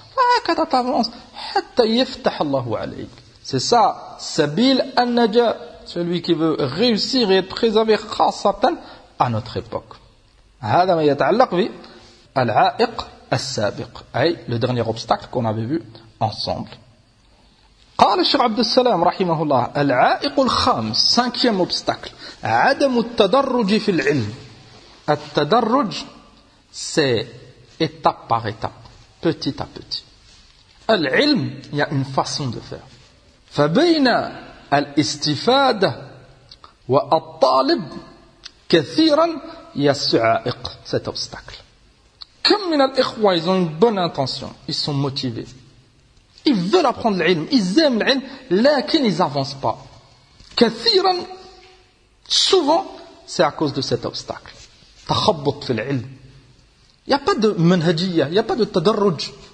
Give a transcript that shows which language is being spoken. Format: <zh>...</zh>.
<fr>Ah, quand tu avances,</fr> <ar>hatta yiftah Allahu alayk.</ar> <fr>C'est ça, Sabil al-Naja, celui qui veut réussir et être préservé khasatan à notre époque.</fr> <ar>هذا ما يتعلق به العائق السابق,</ar> <fr>le dernier obstacle qu'on avait vu ensemble.</fr> <ar>قال الشيخ عبد السلام رحمه الله العائق الخامس,</ar> <fr>cinquième obstacle,</fr> <ar>عدم التدرج في العلم.</ar> <fr>التدرج, c'est étape par étape, petit à petit. العلم, il y a une façon de faire.</fr> <ar>فبين الاستفادة والطالب كثيرا يسع عائق</ar> <fr>cet obstacle.</fr> <ar>كم من الإخوة,</ar> <fr>ils ont une bonne intention, ils sont motivés, ils veulent apprendre l'ilm, ils aiment l'ilm, lakin ils avancent pas.</fr> <ar>كثيرا,</ar> <fr>souvent c'est à cause de cet obstacle.</fr> <ar>تخبط في العلم,</ar> <fr>il y a pas de منهجية, il y a pas de تدرج.</fr>